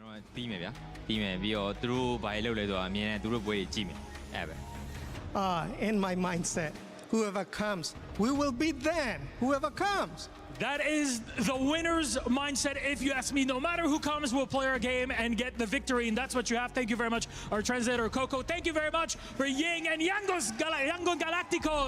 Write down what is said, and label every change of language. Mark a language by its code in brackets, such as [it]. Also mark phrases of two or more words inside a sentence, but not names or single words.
[my] တော်တီးမယ်ဗျာတီးမယ်ပြီးတော့သူတို့ဘာတွေလုပ်လဲဆိုတာအမြင်နဲ့သူတို့ပွဲတွေကြည့်မယ်အဲ့ပဲ [en] In my mindset, whoever comes, we will beat them. Whoever comes. That is the winner's mindset, if you ask me. No matter who comes, we'll play our game and get the victory, and that's what you have. Thank you very much, our translator, Coco. Thank you very much for Ying and Yangon Galacticos.